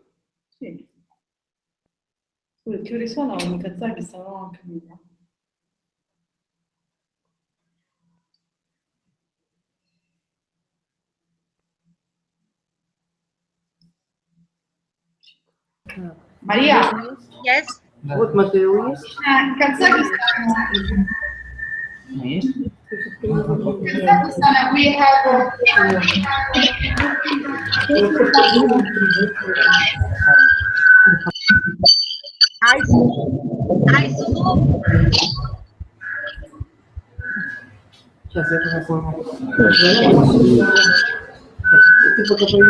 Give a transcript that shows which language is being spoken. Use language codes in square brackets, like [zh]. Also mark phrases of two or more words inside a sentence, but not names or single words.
[it] Sì. Scusa, che ore sono? Mi Kazakistan, non ho capito. Maria? [en] Yes. [ru] Вот материал есть. [it] Kazakistan. [ru] Есть. [en] Kazakhstan, we have [ru] Сейчас я тоже понял. Ты пока